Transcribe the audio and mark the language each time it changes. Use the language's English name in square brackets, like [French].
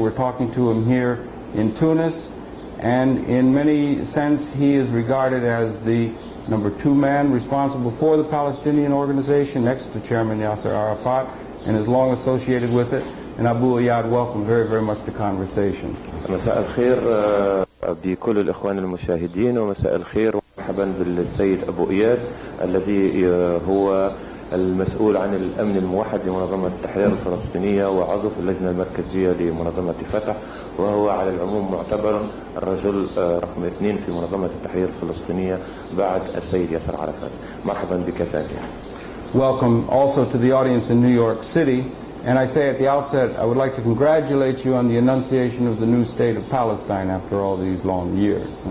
[English] We're talking to him here in Tunis. And in many sense, he is regarded as the number 2 man responsible for the Palestinian organization, next to Chairman YASIR Arafat, and is long associated with it. And Abu Iyad, welcome very, very much to Conversations. [Arabic] مساء الخير بكل الإخوان المشاهدين، ومساء الخير ومرحبا بالسيد أبو إياد الذي هو المسؤول عن الأمن الموحد لمنظمة التحرير الفلسطينية وعضو في اللجنة المركزية لمنظمة فتح، وهو على العموم معتبر الرجل رقم 2 في منظمة التحرير الفلسطينية بعد السيد ياسر عرفات. مرحبا بك ثانيا. [English] Welcome also to the audience in New York City. And I say at the outset, I would like to congratulate you on the enunciation of the new state of Palestine after all these long years.